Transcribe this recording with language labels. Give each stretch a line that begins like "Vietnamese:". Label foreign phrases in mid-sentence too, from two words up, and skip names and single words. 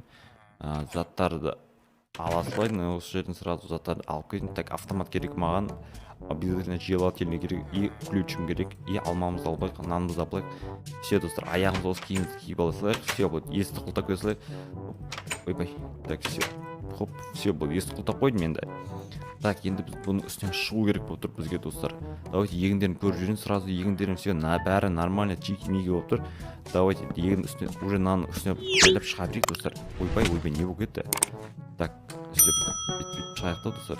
Kazakh: Заттарды ала салайын, осы жерден сразу заттарды алып кетейін. Так, автомат керек маған.
Russian: Обязательно желательно
Kazakh: керек,
Russian: и включим
Kazakh: керек, и алмамызды алып алайық, нанымызды алып алайық. Все достар, аяғымызды осы киімімізді киіп ала салайық. Все, болды, есікті құлтап қоя салайық. Ойбай,
Russian: так, все. Хоп, все,
Kazakh: болды, есікті құлтап қойдым енді. Так, енді біз бұның үстінен шығу керек болып тұр бізге достар. Давайте егіндерін көріп жүрейін, сразу егіндерін все бәрі
Russian: нормально, чики-миги
Kazakh: болып тұр. Давайте егін үстіне, уже нанның үстіне жайлап шыға берейік достар. Ойбай, не болып кетті?
Russian: Так, все,
Kazakh: бүйтіп шығайық та достар.